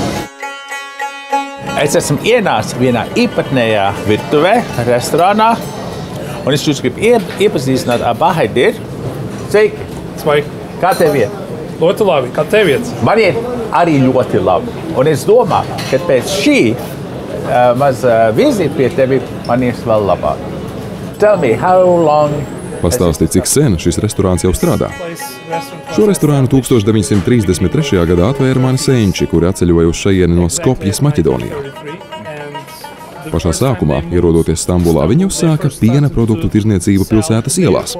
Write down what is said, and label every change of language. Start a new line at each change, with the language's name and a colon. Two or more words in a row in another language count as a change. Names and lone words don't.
Latvian: Es esmu ienācis vienā īpatnējā virtuvē, restorānā. Un es jūs gribu iepazīstināt ar Bahaidir. Sveiki. Sveiki. Kā tev iet? Ļoti labi. Kā tev iet? Man iet arī ļoti labi. Un es domāju, ka pēc šī maza vizīte pie tevi man ies vēl labāk.
English: Tell me, how long...
Latvian: Pastāsti, cik sen šis restorāns jau strādā. Šo restorānu 1933. gadā atvēra mani senči, kuri atceļoja uz šajieni no Skopjas, Maķedonijā. Pašā sākumā, ierodoties Stambulā, viņi uzsāka piena produktu tirdzniecību pilsētas ielās.